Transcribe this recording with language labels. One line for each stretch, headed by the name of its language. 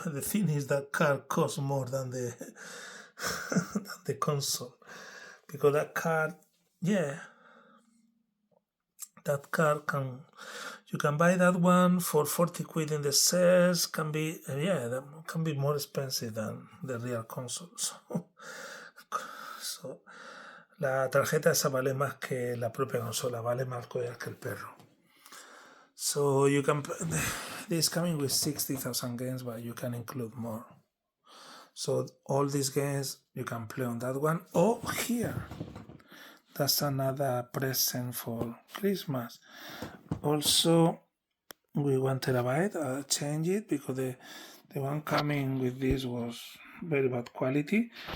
English: The thing is that card costs more than the than the console, because that card, that card you can buy that one for 40 quid in the sales. Can be that can be more expensive than the real console.
Spanish: So la tarjeta esa vale más que la propia consola, vale más collar que el perro.
English: So you can this coming with 60,000 games, but you can include more. So all these games you can play on that one. Oh, here, that's another present for Christmas. Also, with 1 terabyte, I changed it because the one coming with this was very bad quality.